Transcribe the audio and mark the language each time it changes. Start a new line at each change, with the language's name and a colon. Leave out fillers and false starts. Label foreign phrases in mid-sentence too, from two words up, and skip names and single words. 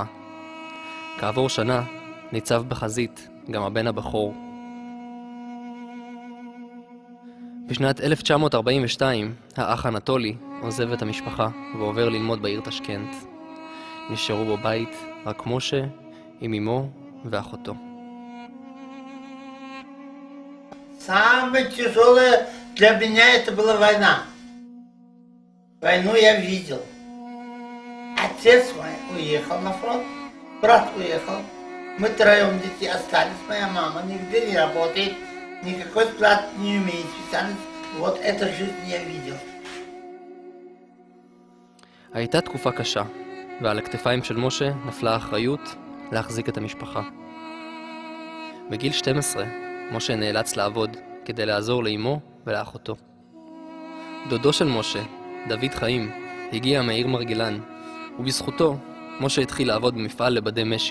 Hebrew: כעבור שנה ניצב בחזית גם הבן הבכור. בשנת 1942 האח אנטולי עוזב את המשפחה ועובר ללמוד בעיר תשכנט. נשארו בבית רק משה עם אמו ואחותו.
Russian: Самое тяжелое для меня это была война. Войну я видел. Отец мой уехал на фронт, брат уехал. Мы троем детей остались, моя мама нигде не работает, никакой склад не имеет специальность. Вот эту жизнь я видел.
Hebrew: הייתה תקופה קשה, ועל הכתפיים של משה נפלה האחריות להחזיק את המשפחה. בגיל 12, משה נאלץ לעבוד כדי לעזור לאמו ולאחותו. דודו של משה, דוד חיים, הגיע מהעיר מרגלן, ובזכותו משה התחיל לעבוד במפעל לבדי משי.